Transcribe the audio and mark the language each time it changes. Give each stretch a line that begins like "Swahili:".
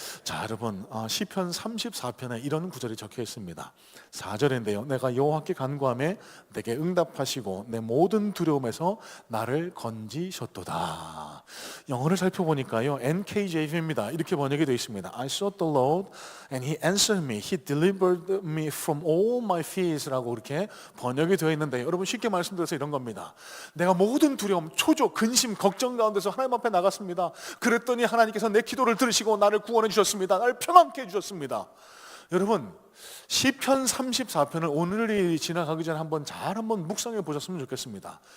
Korean: 자, 여러분, 시편 34편에 이런 구절이 적혀 있습니다. 4절인데요. 내가 여호와께 간구하매 내게 응답하시고 내 모든 두려움에서 나를 건지셨도다. 영어를 살펴보니까요, NKJV입니다. 이렇게 번역이 되어 있습니다.
English: I sought the Lord and He answered me. He delivered me from all my fears
Korean: 라고 이렇게 번역이 되어 있는데, 여러분, 쉽게 말씀드려서 이런 겁니다. 내가 모든 두려움, 초조, 근심, 걱정 가운데서 하나님 앞에 나갔습니다. 그랬더니 하나님께서 내 기도를 들으시고 나를 구원해 주셨습니다. 나를 평안케 해주셨습니다. 여러분, 시편 34편을 오늘이 지나가기 전에 한번 묵상해 보셨으면 좋겠습니다.